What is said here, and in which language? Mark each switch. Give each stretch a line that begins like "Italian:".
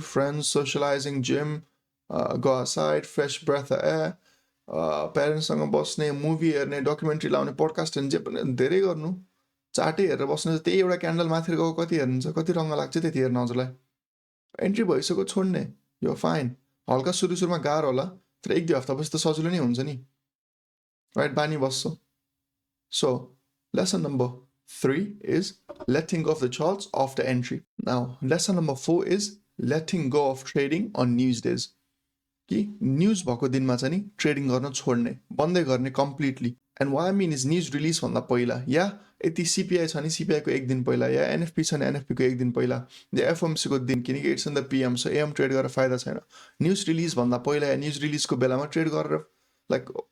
English: Friends, socializing, gym, go outside, fresh breath of air,
Nepali: प्यारेन्ट्ससँग बस्ने, movie हेर्ने, documentary लाउने, podcast हेर्ने, जे पनि धेरै गर्नु. चार्टै हेरेर बस्नु, त्यही एउटा क्यान्डल माथि गएको कति हेर्नुहुन्छ, कति रङ्ग लाग्छ त्यति हेर्न हजुरलाई. एन्ट्री भइसक्यो छोड्ने, यो फाइन. हल्का सुरुमा गाह्रो होला तर 1-2 हप्तापछि त सजिलो नै हुन्छ नि राइट. बानी बस्छ
English: So lesson number 3 is letting go of the charts after entry. Now lesson number 4 is letting go of trading on news days.
Nepali: कि न्युज भएको दिनमा चाहिँ नि ट्रेडिङ गर्न छोड्ने बन्दै गर्ने completely
English: and why mean is
Nepali: news release भन्दा पहिला या यति सिपिआई छ नि सिपिआईको एक दिन पहिला या एनएफपी छ नि एनएफपीको एक दिन पहिला या एफएमसीको दिन किनकि
English: it's in the PM so AM
Nepali: trade गरेर फाइदा छैन न्युज रिलिज भन्दा पहिला या न्युज रिलिजको बेलामा ट्रेड गरेर लाइक